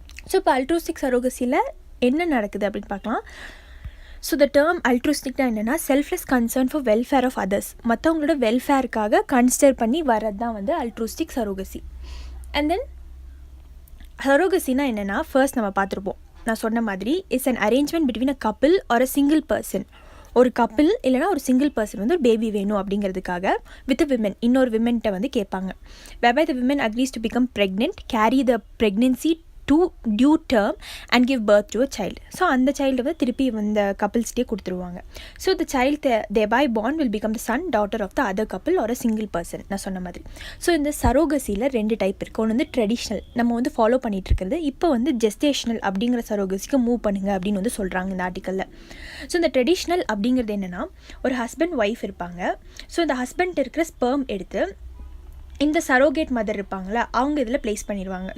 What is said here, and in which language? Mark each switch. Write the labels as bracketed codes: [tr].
[ta] So இப்போ அல்ட்ரோஸ்டிக் சரோகசியில் என்ன நடக்குது அப்படின்னு பார்க்கலாம். ஸோ த டேர்ம் அல்ட்ரோஸ்டிக்னா என்னென்னா [en] selfless concern for welfare of others, [ta] மற்றவங்களோட வெல்ஃபேருக்காக கன்சிடர் பண்ணி வர்றது தான் அல்ட்ரோஸ்டிக் சரோகசி. அண்ட் தென் சரோகசினா என்னென்னா ஃபர்ஸ்ட் நம்ம பார்த்துருப்போம், நான் சொன்ன மாதிரி [en] It's an arrangement between a couple or a single person. [ta] ஒரு கப்பிள் இல்லைனா ஒரு சிங்கிள் பர்சன் ஒரு பேபி வேணும் அப்படிங்கிறதுக்காக வித் விமன் இன்னொரு விமன்கிட்ட கேட்பாங்க. [en] whereby the women agrees to become pregnant, carry the pregnancy to due term and give birth to a child. [ta] So அந்த child திருப்பி இந்த கப்பிள்ஸ்டே கொடுத்துருவாங்க. [en] So the child thereby born will become the son, daughter of the other couple or a single person. [ta] நான் சொன்ன மாதிரி. So இந்த சரோகசியில் 2 type இருக்குது. ஒன்று ட்ரெடிஷ்னல், நம்ம ஃபாலோ பண்ணிகிட்டு இருக்கிறது. இப்போ ஜெஸ்டேஷனல் அப்படிங்கிற சரோகசிக்கு மூவ் பண்ணுங்க அப்படின்னு சொல்கிறாங்க இந்த ஆர்டிக்கலில். ஸோ இந்த ட்ரெடிஷ்னல் அப்படிங்கிறது என்னென்னா ஒரு ஹஸ்பண்ட் ஒய்ஃப் இருப்பாங்க. ஸோ இந்த ஹஸ்பண்ட் இருக்கிற ஸ்பெர்ம் எடுத்து இந்த சரோகேட் மதர் இருப்பாங்களா அவங்க இதில் ப்ளேஸ் பண்ணிடுவாங்க.